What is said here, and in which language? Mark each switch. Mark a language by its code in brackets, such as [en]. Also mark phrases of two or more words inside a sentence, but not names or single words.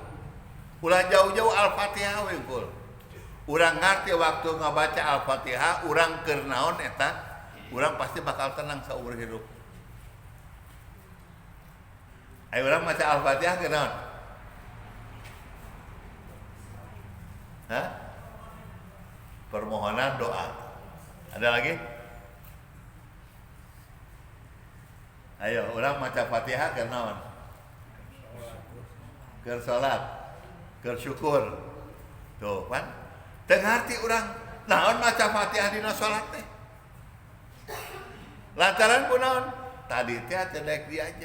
[su] Ulah jauh-jauh Al-Fatihah we unggul. Urang ngarti waktu ngabaca Al-Fatihah urang keur naon eta? Urang pasti bakal tenang saumur hidup. Ayo urang maca Al-Fatihah keur naon? Hah? [id] Permohonan doa. Ada lagi? [su] Ayo, urang maca Fatihah keur naon? Keur salat, keur syukur. Tuh, kan? Teu ngarti urang naon maca Fatihah dina salat teh. Lantaran kunaon? Tadi teh cedek diajar.